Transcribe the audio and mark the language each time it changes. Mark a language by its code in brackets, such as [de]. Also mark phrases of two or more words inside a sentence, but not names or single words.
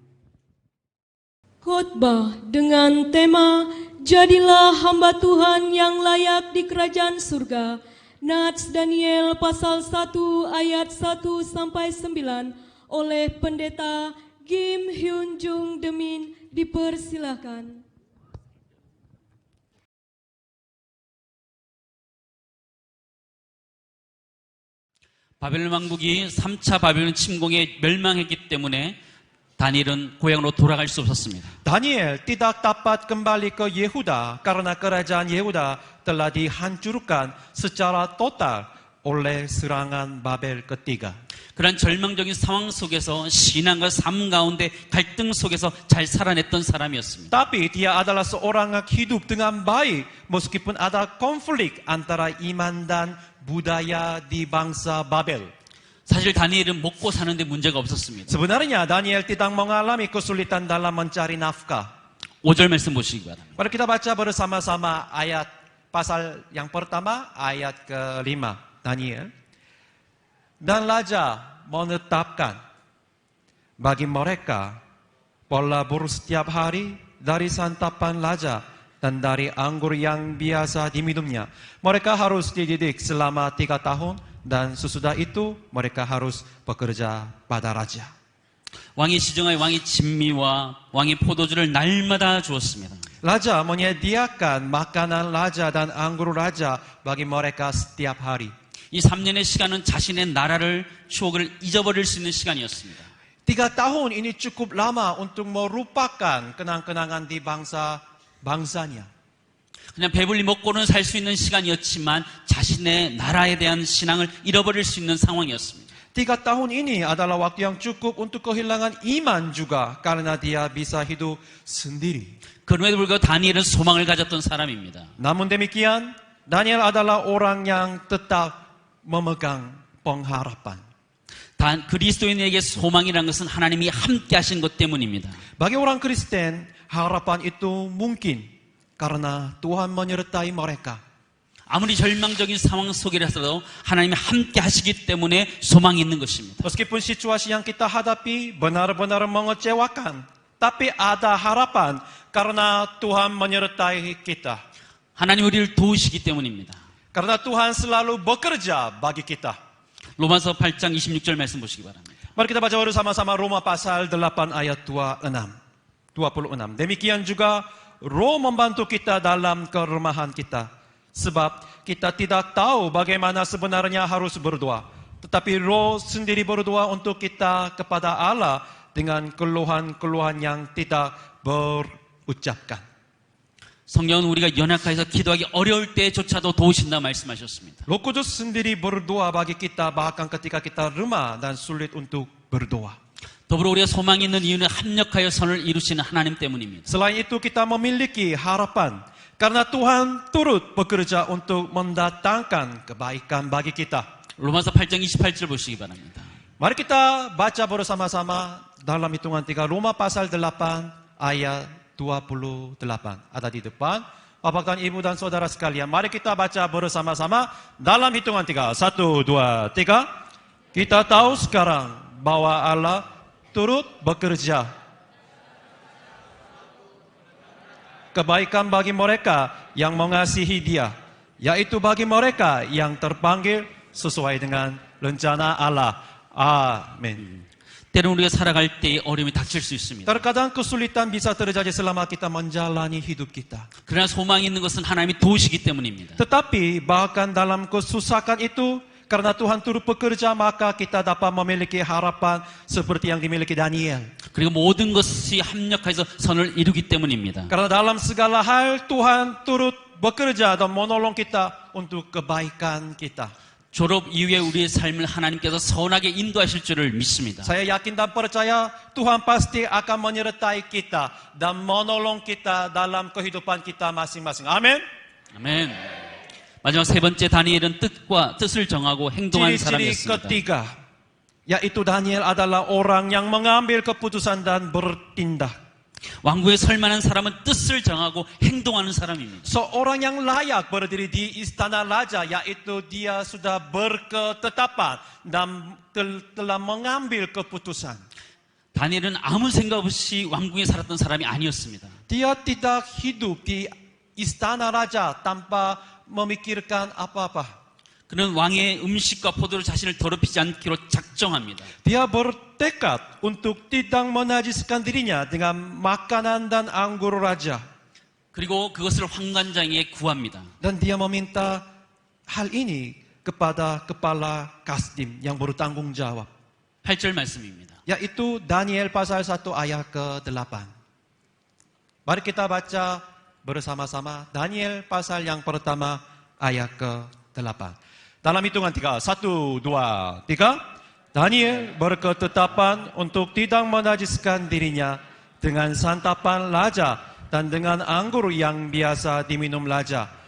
[id] Khotbah dengan tema Jadilah hamba Tuhan yang layak di kerajaan surga Nats Daniel pasal 1 ayat 1 sampai 9 oleh Pendeta Kim Hyun Jung Demin dipersilakan. [ko] 바벨론 왕국이 3차 바벨론 침공에 멸망했기 때문에 다니엘은 고향으로 돌아갈 수 없었습니다. [id] Daniel tidak dapat kembali ke Yehuda karena kerajaan Yehuda telah dihancurkan secara total oleh serangan Babel ketiga. [ko] 그런 절망적인 상황 속에서 신앙과 삶 가운데 갈등 속에서 잘 살아냈던 사람이었습니다. [id] Tapi dia adalah seorang yang hidup dengan baik meskipun ada konflik antara iman dan budaya di bangsa Babel. [ko] 사실 다니엘은 먹고 사는데 문제가 없었습니다. [id] Sebenarnya Daniel tidak mengalami kesulitan dalam mencari nafkah. [ko] 5절 말씀 보시기 바랍니다. [id] Mari kita baca bersama-sama ayat pasal yang pertama, ayat ke-5 Daniel. Dan Raja menetapkan bagi mereka pola buru setiap hari dari santapan Raja dan dari anggur yang biasa diminumnya. Mereka harus dididik selama 3 tahun dan sesudah itu mereka harus bekerja pada Raja. [ko] 왕이 지정하여 왕이 진미와 왕이 포도주를 날마다 주었습니다. [id] Raja menyediakan makanan Raja dan anggur Raja bagi mereka setiap hari. [ko] 이 3년의 시간은 자신의 나라를 추억을 잊어버릴 수 있는 시간이었습니다. [id] 3 tahun ini cukup lama untuk merupakan kenang-kenangan di bangsanya. [ko] 그냥 배불리 먹고는 살 수 있는 시간이었지만 자신의 나라에 대한 신앙을 잃어버릴 수 있는 상황이었습니다. [id] 3 tahun ini adalah waktu yang cukup untuk kehilangan iman juga karena dia bisa hidup sendiri. [ko] 그럼에도 불구하고 다니엘은 소망을 가졌던 사람입니다. [id] Namun demikian, Daniel adalah orang yang tetap memegang pengharapan. [ko] 그리스도인에게 소망이라는 것은 하나님이 함께 하신 것 때문입니다. [id] Bagi orang Kristen, harapan itu mungkin karena Tuhan menyertai mereka. [ko] 아무리 절망적인 상황 속이라서도 하나님이 함께 하시기 때문에 소망이 있는 것입니다. [id] Meskipun situasi yang kita hadapi benar-benar mengecewakan, tapi ada harapan karena Tuhan menyertai kita. [ko] 하나님 우리를 도우시기 때문입니다. [id] Karena Tuhan selalu bekerja bagi kita. [ko] 로마서 8장 26절 말씀 보시기 바랍니다. [id] Mari kita baca bersama-sama Roma pasal 8 ayat 26. Demikian juga Roh membantu kita dalam kelemahan kita. Sebab kita tidak tahu bagaimana sebenarnya harus berdoa. Tetapi Roh sendiri berdoa untuk kita kepada Allah dengan keluhan-keluhan yang tidak berucapkan. [ko] 성경은 우리가 연약해서 기도하기 어려울 때조차도 도우신다 말씀하셨습니다. [id] Roh Kudus sendiri berdoa bagi kita bahkan ketika kita lemah dan sulit untuk berdoa. [ko] 더불어 우리가 소망이 있는 이유는 합력하여 선을 이루시는 하나님 때문입니다. [id] Selain itu kita memiliki harapan karena Tuhan turut bekerja untuk mendatangkan kebaikan bagi kita. [ko] 로마서 8장 28절 보시기 바랍니다. [id] Mari kita baca bersama-sama dalam hitungan 3 Roma pasal 8 ayat 28. Ada di depan. Bapak dan Ibu dan Saudara sekalian, mari kita baca bersama-sama dalam hitungan 3. 1, 2, 3. Kita tahu sekarang bahwa Allah turut bekerja kebaikan bagi mereka yang mengasihi Dia, yaitu bagi mereka yang terpanggil sesuai dengan rencana Allah. Amin. [ko] 때로는 우리가 살아갈 때 어려움이 닥칠 수 있습니다. [id] Terkadang kesulitan bisa terjadi selama kita menjalani hidup kita. [ko] 그러나 소망이 있는 것은 하나님이 도우시기 때문입니다. [id] Tetapi bahkan dalam kesusahan itu, karena Tuhan turut bekerja, maka kita dapat memiliki harapan seperti yang dimiliki Daniel. [ko] 그리고 모든 것이 합력해서 선을 이루기 때문입니다. [id] Karena dalam segala hal Tuhan turut bekerja dan menolong kita untuk kebaikan kita. [ko] 졸업 이후에 우리의 삶을 하나님께서 선하게 인도하실 줄을 믿습니다. [id] Saya yakin dan percaya Tuhan pasti akan menyertai kita dan menolong kita dalam kehidupan kita masing-masing. Amin. [ko] 아멘. 마지막 세 번째 다니엘은 뜻을 정하고 행동한 [id] Ciri-ciri [ko] 사람이었습니다. [id] ketiga, yaitu Daniel adalah orang yang mengambil keputusan dan bertindak. [ko] 왕국에 설 만한 사람은 뜻을 정하고 행동하는 사람입니다. [id] Seorang yang layak berdiri di istana raja, yaitu dia sudah berketetapan dan telah mengambil keputusan. [ko] 다니엘은 아무 생각 없이 왕궁에 살았던 사람이 아니었습니다. [id] Dia tidak hidup di istana raja tanpa memikirkan apa-apa. [ko] 그는 왕의 음식과 포도로 자신을 더럽히지 않기로 작정합니다. [id] Dia bertekad untuk tidak menajiskan dirinya dengan makanan dan anggur raja. [ko] 그리고 그것을 황관장에게 구합니다. [id] Dan dia meminta hal ini kepada kepala kasdim yang bertanggung jawab. [ko] 8절 말씀입니다. [id] Yaitu Daniel pasal 1 ayat ke-8. Mari kita baca bersama-sama Daniel pasal yang pertama ayat ke-8. Dalam hitungan 3, 1, 2, 3. Daniel berketetapan untuk tidak menajiskan dirinya dengan santapan raja dan dengan anggur yang biasa diminum raja.